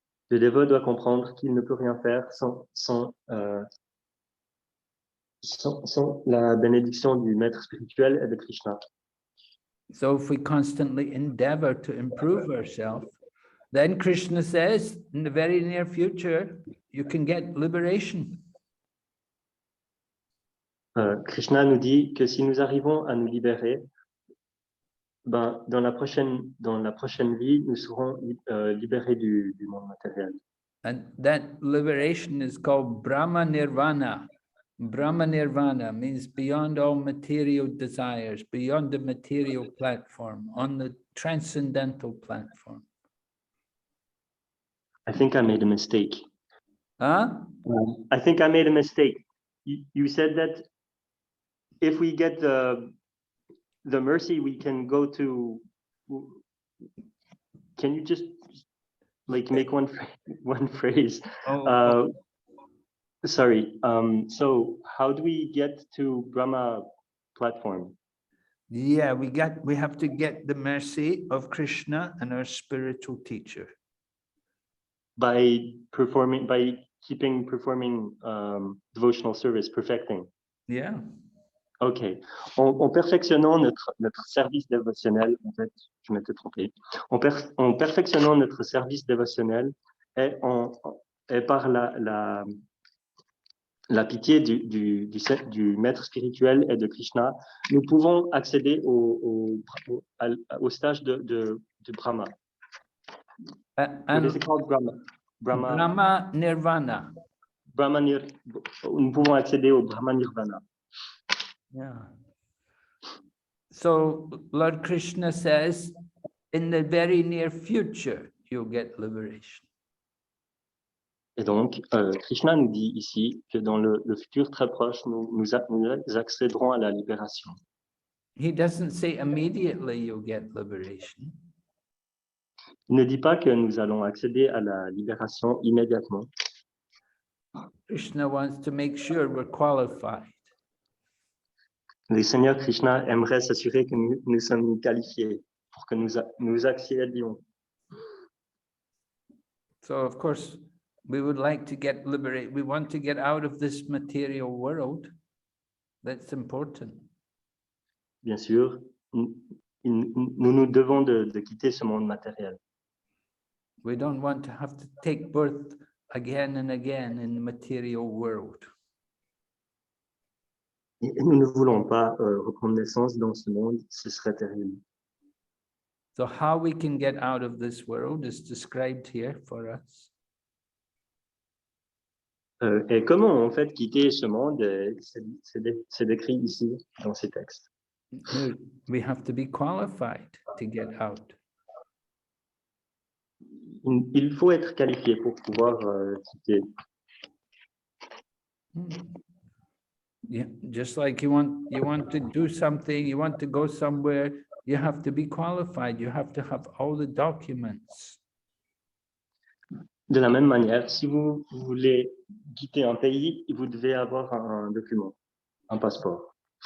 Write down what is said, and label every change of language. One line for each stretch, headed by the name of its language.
French: Le dévot doit comprendre qu'il ne peut rien faire sans la bénédiction du maître spirituel et de Krishna.
English: So if we constantly endeavor to improve ourselves, then Krishna says, in the very near future, you can get liberation.
French: Krishna nous dit que si nous arrivons à nous libérer, Ben, dans la prochaine vie, nous serons libérés du monde matériel.
English: And that liberation is called Brahma Nirvana. Brahma Nirvana means beyond all material desires, beyond the material platform, on the transcendental platform. I think I made a mistake. Huh? I think I made a mistake. You said that if we get the mercy, we can go to. Can you just like make one phrase? Sorry. So how do we get to Brahma platform? Yeah, we have to get the mercy of Krishna and our spiritual teacher. By keeping performing devotional service, perfecting. Yeah. Ok.
French: En perfectionnant notre service dévotionnel, en fait, je m'étais trompé. En perfectionnant notre service dévotionnel et par la pitié du maître spirituel et de Krishna, nous pouvons accéder au stage de Brahma.
English: What is it called? Brahma Nirvana.
French: Nous pouvons accéder au Brahma Nirvana.
English: Yeah. So Lord Krishna says, in the very near future, you'll get liberation.
French: Et donc, Krishna nous dit ici que dans le futur très proche, nous accéderons à la libération.
English: He doesn't say immediately you'll get liberation.
French: Il ne dit pas que nous allons accéder à la libération immédiatement.
English: Krishna wants to make sure we're qualified.
French: Le Seigneur Krishna aimerait s'assurer que nous sommes qualifiés pour que nous accédions.
English: So, of course, we would like to get liberated. We want to get out of this material world. That's important.
French: Bien sûr, nous devons de quitter ce monde matériel.
English: We don't want to have to take birth again and again in the material world.
French: Et nous ne voulons pas reprendre naissance dans ce monde, ce serait terrible.
English: So how we can get out of this world is described here for us.
French: Et comment en fait quitter ce monde, c'est décrit ici dans ces textes.
English: We have to be qualified to get out.
French: Il faut être qualifié pour pouvoir quitter.
English: Yeah, just like you want to do something, you want to go somewhere, you have to be qualified. You have to have all the documents.
French: De la même manière, si vous voulez quitter un pays, vous devez avoir un document, un passeport.